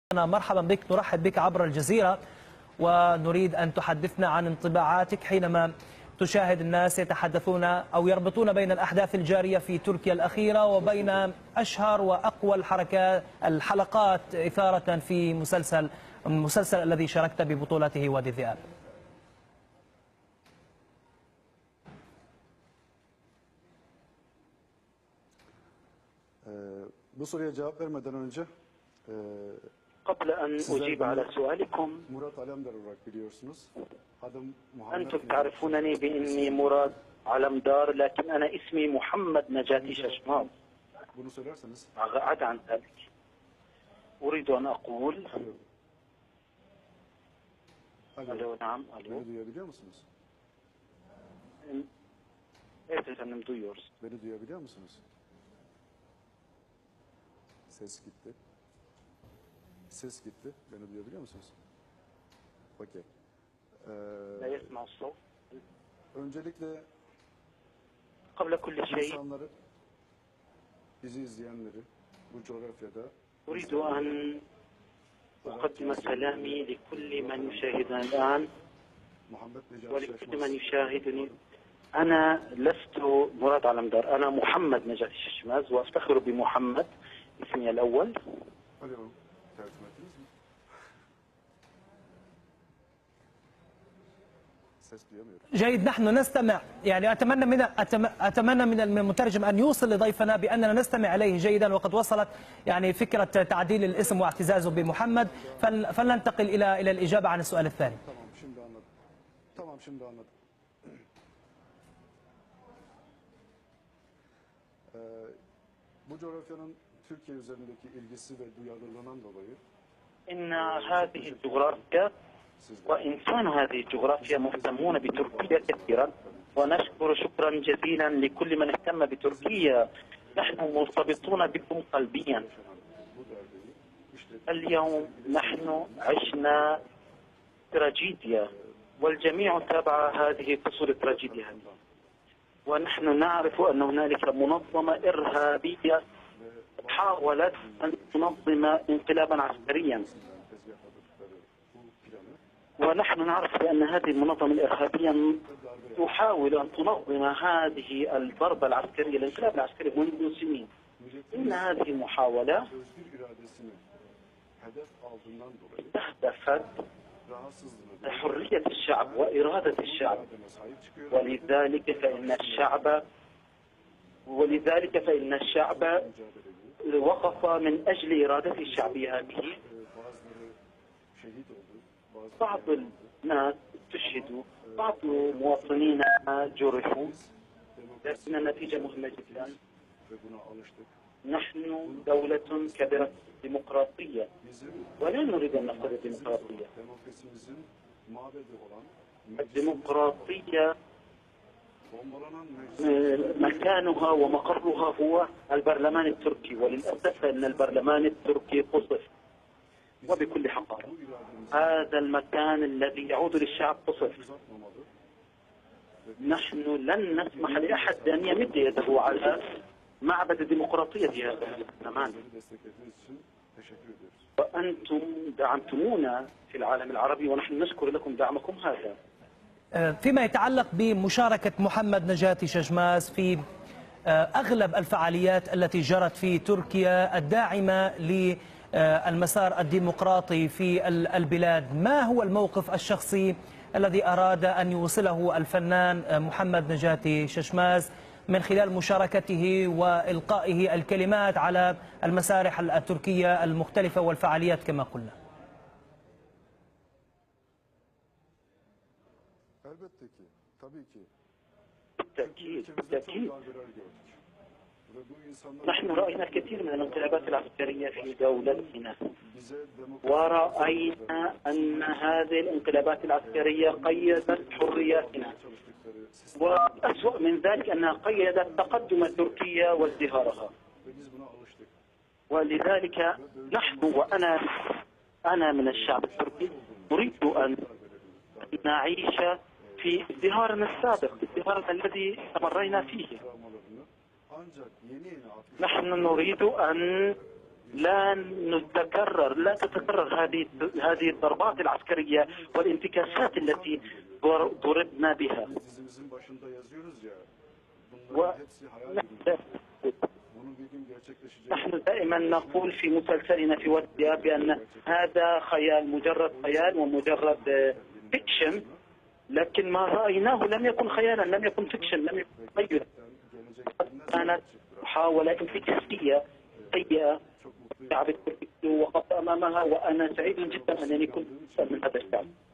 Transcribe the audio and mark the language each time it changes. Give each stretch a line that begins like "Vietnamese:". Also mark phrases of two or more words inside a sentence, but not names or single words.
Arabic: مرحبا بك، نرحب بك عبر الجزيرة، ونريد أن تحدثنا عن انطباعاتك حينما تشاهد الناس يتحدثون أو يربطون بين الأحداث الجارية في تركيا الأخيرة وبين أشهر وأقوى الحلقات إثارة في المسلسل الذي شاركت ببطولته وادي الذئاب.
Turkish: Bu soruya cevap vermeden önce
Arabic: قبل أن أجيب على سؤالكم،
Turkish: Murat Alemdar olarak biliyorsunuz. Adım Muhammed.
Arabic: أنتم تعرفونني بإني مراد علمدار، لكن أنا اسمي محمد نجاتي ششماز.
Turkish: Bunu söylerseniz.
Arabic: عدا عن ذلك أريد أن أقول. ألو نعم ألو.
Turkish: Beni duyabiliyor musunuz? Evet efendim, duyuyoruz. Beni duyabiliyor musunuz? Ses gitti. Ses gitti. Beni duyabiliyor musunuz? Okey.
Arabic: لا يسمع الصوت.
Turkish: Öncelikle
Arabic: قبل كل شيء
Turkish: insanları, bizi izleyenleri bu coğrafyada
Arabic: أريد أن أقدم سلامي لكل من يشاهدنا الآن Muhammed Necati ولكل من Şaşmaz. يشاهدني. أنا لست مراد علمدار، أنا محمد نجاتي ششماز، وأفتخر بمحمد اسمي الأول.
Turkish: Alo, tercüme ettiniz mi? Ses duyamıyorum.
Arabic: جيد، نحن نستمع، يعني أتمنى من المترجم أن يوصل لضيفنا بأننا نستمع إليه جيدا، وقد وصلت يعني فكرة تعديل الاسم واعتزازه بمحمد، فلننتقل إلى الإجابة عن السؤال الثاني.
Turkish: Tamam, şimdi anladım. Tamam, şimdi anladım. Bu coğrafyanın Türkiye üzerindeki ilgisi ve duyarlılığından dolayı
Arabic: إن هذه الجغرافيا وإنسان هذه الجغرافيا مهتمون بتركيا كثيرا، ونشكر شكرا جزيلا لكل من اهتم بتركيا. نحن مرتبطون بكم قلبيا.
Turkish: bu dergiyi
Arabic: اليوم نحن عشنا تراجيديا، والجميع تابع هذه فصول التراجيديا هذه، ونحن نعرف أن هنالك منظمة إرهابية حاولت أن تنظم انقلابا عسكريا، ونحن نعرف بأن هذه المنظمة الإرهابية تحاول أن تنظم هذه الضربة العسكرية، الانقلاب العسكري منذ سنين. إن هذه المحاولة
Turkish: özgür iradesini hedef aldığından dolayı
Arabic: استهدفت
Turkish: rahatsızlığını
Arabic: حرية الشعب وإرادة الشعب،
Turkish: sahip çıkıyor.
Arabic: ولذلك فإن الشعب وقف من أجل إرادته الشعبية هذه.
Turkish: Bazıları şehit oldu. Bazıları
Arabic: بعض الناس استشهدوا، بعض مواطنينا جرحوا، لكن النتيجة مهمة جدا.
Turkish: ve buna alıştık.
Arabic: نحن دولة كبيرة ديمقراطية،
Turkish: Bizim
Arabic: ولا نريد أن نفقد الديمقراطية.
Turkish: demokrasimizin mabedi olan
Arabic: الديمقراطية
Turkish: bombalanan meclis
Arabic: مكانها ومقرها هو البرلمان التركي، وللأسف فإن البرلمان التركي قصف، وبكل حقارة. هذا المكان الذي يعود للشعب قصف.
Turkish: uzatmamalı.
Arabic: نحن لن نسمح لأحد أن يمد يده على معبد الديمقراطية هذا الزمان،
Turkish: Bizleri desteklediğiniz için teşekkür ediyoruz.
Arabic: وأنتم دعمتمونا في العالم العربي، ونحن نشكر لكم دعمكم هذا. فيما يتعلق بمشاركة محمد نجاتي ششماز في أغلب الفعاليات التي جرت في تركيا الداعمة للمسار الديمقراطي في البلاد، ما هو الموقف الشخصي الذي أراد أن يوصله الفنان محمد نجاتي ششماز من خلال مشاركته وإلقائه الكلمات على المسارح التركية المختلفة والفعاليات كما قلنا؟
Turkish: Elbette ki, tabii ki.
Arabic: بالتأكيد
Turkish: Ülkemizde çok
Arabic: بالتأكيد
Turkish: darbeler gördük. Ve bu insanlar
Arabic: نحن رأينا الكثير من الانقلابات العسكرية في دولتنا،
Turkish: bize demokrasi
Arabic: ورأينا أن هذه الانقلابات العسكرية قيدت حرياتنا،
Turkish: çalıştıkları sistem
Arabic: وأسوأ من ذلك أنها قيدت تقدم تركيا وازدهارها.
Turkish: ve biz buna alıştık.
Arabic: ولذلك نحن وأنا من الشعب التركي نريد أن نعيش في ازدهارنا السابق، ازدهارنا الذي استمرينا فيه.
Turkish: Travmalarını ancak yeni atmış
Arabic: نحن نريد أن لا تتكرر هذه الضربات العسكرية والانتكاسات التي ضربنا بها.
Turkish: dizimizin başında yazıyoruz ya.
Arabic: و...
Turkish: Bunların hepsi hayal ürünü. Bunun bir gün gerçekleşeceği.
Arabic: نحن دائما نقول في مسلسلنا في وديا بأن هذا خيال، مجرد خيال ومجرد فيكشن، لكن ما رأيناه لم يكن خيالا، لم يكن فيكشن، لم يكن تخيلا. كانت محاولة انتكاسية سيئة الشعب التركي وقف أمامها، وأنا سعيد جدا أنني كنت من هذا الشعب.